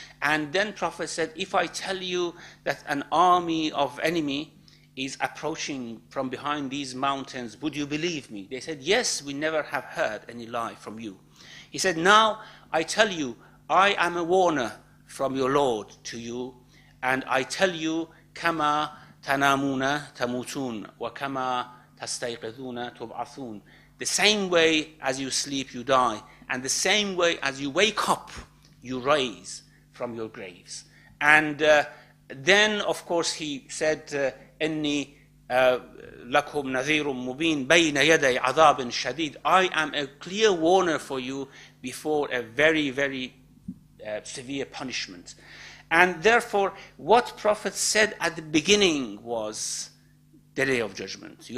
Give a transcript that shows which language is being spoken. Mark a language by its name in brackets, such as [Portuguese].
[English] And then Prophet said, if I tell you that an army of enemy is approaching from behind these mountains, would you believe me? They said, yes, we never have heard any lie from you. He said, now I tell you, I am a warner from your Lord to you, and I tell you, [Arabic] كما تنامون تموتون وكما تستيقظون تبعثون. [English] The same way as you sleep, you die, and the same way as you wake up, you rise from your graves. And then, of course, he said, [Arabic] إني لكم نذير مبين بين يدي عذاب شديد. [English] I am a clear warner for you before a very, very severe punishment. And therefore, what Prophet said at the beginning was the day of judgment.